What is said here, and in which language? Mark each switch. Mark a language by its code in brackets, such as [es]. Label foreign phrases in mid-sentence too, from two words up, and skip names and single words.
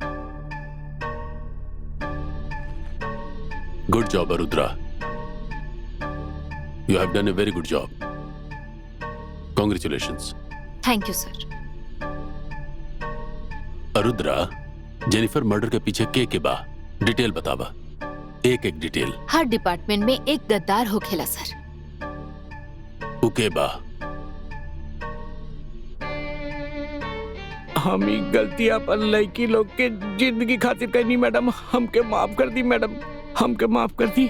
[en] Good job Arudra. You have done a very good job. Congratulations. Thank you sir. [bho] अरुद्रा, जेनिफर मर्डर के पीछे के बा डिटेल बतावा, एक एक डिटेल। हर डिपार्टमेंट में एक गद्दार हो खेला सर। उके बा हम ही गलती अपन लड़की लोग के जिंदगी खातिर करनी मैडम, हमके माफ कर दी मैडम, हमके माफ कर दी।